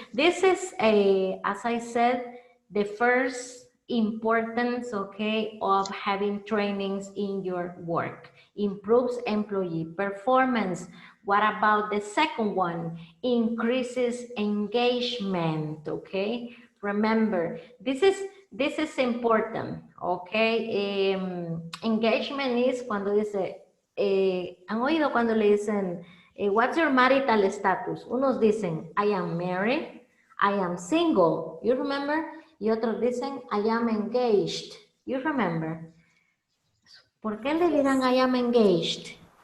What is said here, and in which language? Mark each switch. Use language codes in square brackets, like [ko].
[en] This is, as I said, the first importance, okay, of having trainings in your work. Improves employee performance. What about the second one? Increases engagement, okay? Remember, this is important, okay? Engagement is [es] cuando dice, ¿han oído cuando le dicen, [en] what's your marital status? [es] Unos dicen, [en] I am married, I am single, you remember? [es] Y otros dicen, [en] I am engaged. You remember? [es] ¿Por qué le dirán [en] I am engaged?